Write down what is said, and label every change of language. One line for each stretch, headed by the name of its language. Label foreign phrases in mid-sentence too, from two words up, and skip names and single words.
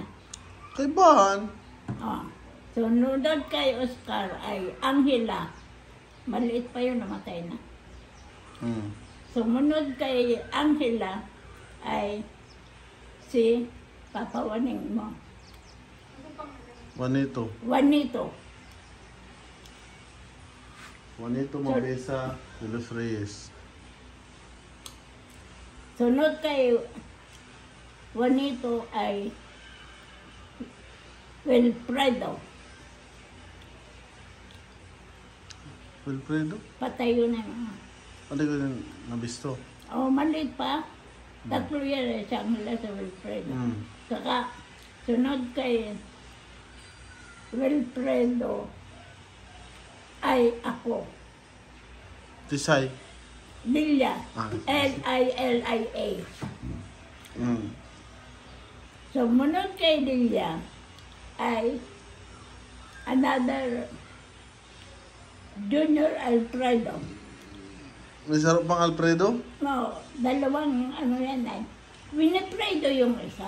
Filipino: Kaibahan. Sunod kay Oscar ay Angela. Maliit pa yun, namatay na. Sumunod kay Angela ay si Papa Waning mo. Juanito. Juanito. Juanito Mabesa de los Reyes. Sunod kay Juanito ay Wilfredo. Wilfredo? Patay yun na yun. Ano ko yung nabisto? Maliit pa. Tatlo yan sa Angela sa Wilfredo. Saka, sunod kay Wilfredo ay ako. Tisay? Lilia. L-I-L-I-A. Sumunod kay Lilia ay another Junior Alfredo. May sarap pang Alfredo? No, dalawang ano yan ay. Winifredo yung isa.